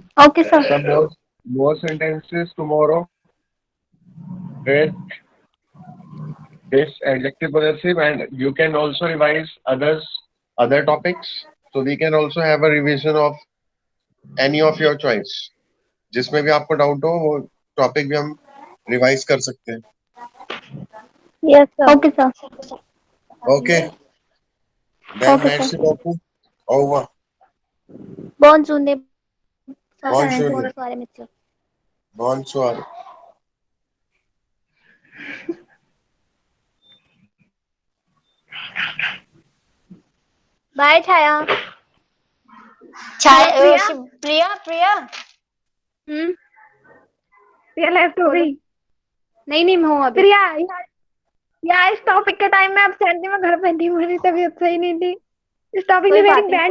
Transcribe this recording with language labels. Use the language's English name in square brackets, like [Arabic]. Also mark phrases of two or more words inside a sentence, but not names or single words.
[English] Okay, sir. some more sentences tomorrow with this adjective possessive, and you can also revise other topics. So we can also have a revision of any of your choice. [Hindi] जिसमें भी आपको डाउट हो वो टॉपिक भी हम रिवाइज कर सकते हैं. [English] Yes, sir. Okay, sir. Okay. Then Okay, next sir. Goku. Over. [French] Bonjour ne Bonjour. [Hindi] बारे में sir. [French] Bonsoir. [English] Bye, Chaya. [Hindi] प्रिया हम्म. प्रिया लेफ्ट हो गई. नहीं मैं हूँ अभी. प्रिया यार इस टॉपिक के टाइम में एब्सेंट थी. मैं घर पे थी. मेरी तबीयत सही नहीं थी. इस टॉपिक ने कोई बात मेरी नहीं.